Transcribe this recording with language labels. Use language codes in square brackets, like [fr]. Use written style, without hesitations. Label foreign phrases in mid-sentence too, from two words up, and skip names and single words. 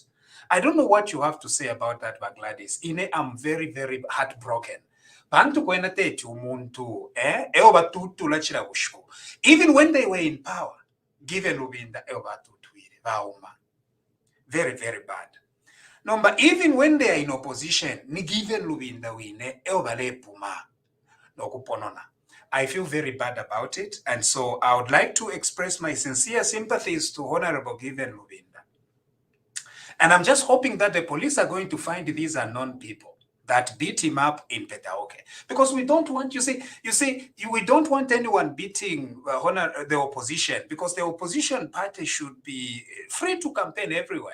[en] I don't know what you have to say about that, Gladys. I'm very, very heartbroken. Even when they were in power, Given Lubinda, very, very bad. Number, even when they are in opposition, [bem] ni Given Lubinda wine eobale puma no kuponona. [en] I feel very bad about it, and so I would like to express my sincere sympathies to Honorable Given Lubinda. And I'm just hoping that the police are going to find these unknown people that beat him up in Petaoke, because we don't want, we don't want anyone beating the opposition, because the opposition party should be free to campaign everywhere.